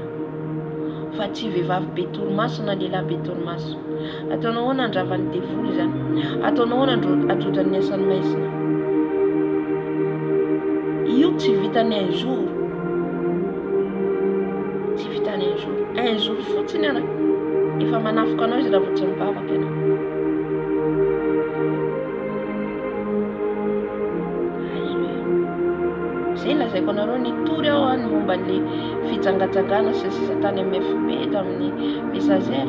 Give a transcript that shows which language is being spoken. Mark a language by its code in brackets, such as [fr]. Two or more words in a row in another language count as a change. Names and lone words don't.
[mg] Fa tsy vehivavy be torimaso na lehilahy be torimaso. Ataonao ahoana andravany devoly zany? Ataonao ahoana androdrany asan'ny maizina? Io tsy vitany [fr] un jour. [mg] Tsy vitany [fr] un jour. Un jour [mg] fotsiny ana. Efa manafika anao izy raha vao tsy mivavaka ianao. Alléluia. Zay lazaiko anareo nitory aho ny momba an'le fitsangatsangana sy sisa tany amin'ny FB tamin'ny messagère.